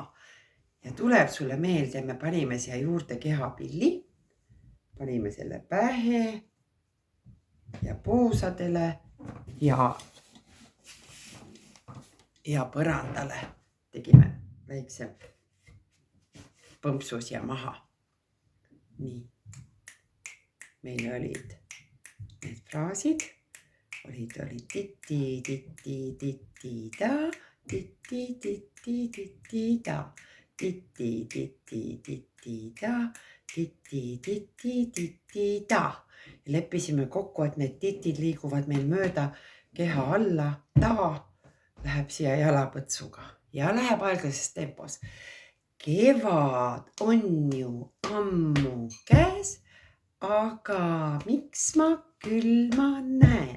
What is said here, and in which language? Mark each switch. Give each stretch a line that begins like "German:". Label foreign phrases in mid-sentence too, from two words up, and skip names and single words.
Estonian: Ja tuleb sulle meelde, me panime siia juurde kehapilli, panime selle pähe ja puusadele ja põrandale tegime väikse põmpsu siia maha. Nii, meil olid need fraasid, olid titi, titi, titi, da, titi, titi, titi, da, titi, titi, titi, da, titi, titi, titi, da. Ja leppisime kokku, et need titid liiguvad meil mööda keha alla, ta läheb siia jalapõtsuga ja läheb aeglases tempos. Kevad on ju ammu käes, aga miks ma külma näen?